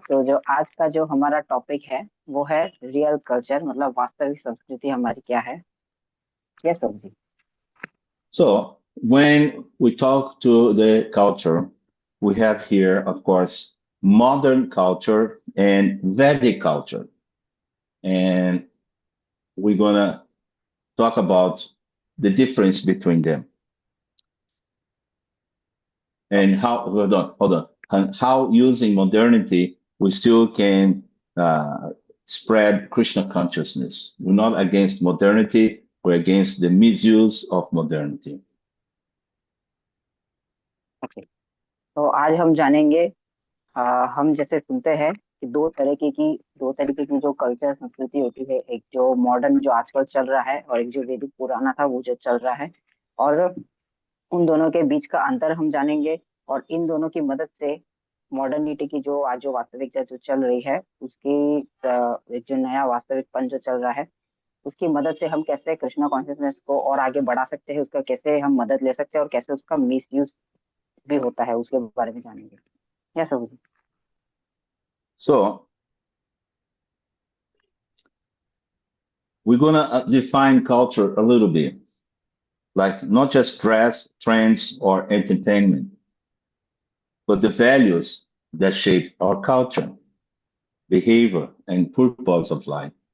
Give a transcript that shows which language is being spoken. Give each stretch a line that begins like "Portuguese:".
Hindi: तो जो आज का जो हमारा टॉपिक है वो है रियल कल्चर, मतलब वास्तविक संस्कृति हमारी क्या है। Yes Prabhu ji.
English: So when we talk to the culture, we have here, of course, modern culture and Vedic culture. And we're going to talk about the difference between them. And how, hold on, and how using modernity, we still can spread Krishna consciousness. We're not against modernity, we're against the misuse of modernity. Okay.
Hindi: तो आज हम जानेंगे, हम जैसे सुनते हैं कि दो तरीके की जो कल्चर संस्कृति होती है, एक जो मॉडर्न जो आजकल चल रहा है और एक जो वैदिक पुराना था वो जो चल रहा है, और उन दोनों के बीच का अंतर हम जानेंगे। और इन दोनों की मदद से मॉडर्निटी की जो आज जो वास्तविकता जो चल रही है उसकी एक जो नया वास्तविकपन जो चल रहा है उसकी मदद से हम कैसे कृष्णा कॉन्शियसनेस को और आगे बढ़ा सकते हैं, उसका कैसे हम मदद ले सकते हैं और कैसे उसका मिसयूज भी होता है, उसके बारे में जानेंगे। Yes Prabhu ji.
English: So we're going to define culture a little bit, like not just dress, trends, or entertainment, but the values that shape our culture, behavior, and purpose of life.